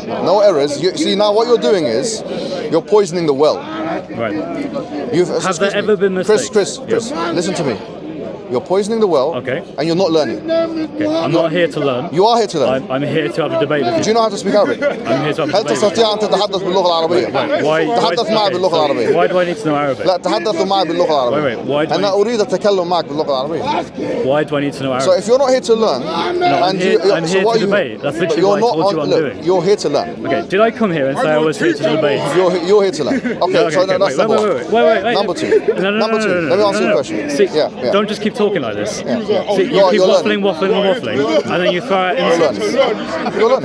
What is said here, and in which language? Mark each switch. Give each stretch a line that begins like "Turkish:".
English: No errors. See, now what you're doing is you're poisoning the well. Right. Have there ever been mistakes? Chris, listen to me. You're poisoning the well, and you're not learning. Okay. I'm not here to learn. You are here to learn. I'm here to have a debate with you. Do you know how to speak Arabic? I'm here to have a debate.
Arabic: هل تستطيع أن تتحدث باللغة العربية؟ تحدث معي باللغة العربية.
English: Why do I need to know Arabic?
Arabic: لا تحدث معي باللغة العربية.
English: Why do
Arabic: أنا أريد التكلم معك باللغة العربية.
English: Why do I need to know Arabic? So if you're not here to learn, I'm here to debate. That's literally what I told you I'm doing. You're here to learn. Okay. Did I come here and say I was here to debate? You're here to learn. Okay. So that's number one. Wait. Number two. Number two. Let me answer your question. See, don't just keep talking like this. See, you keep waffling, and then you throw out insults.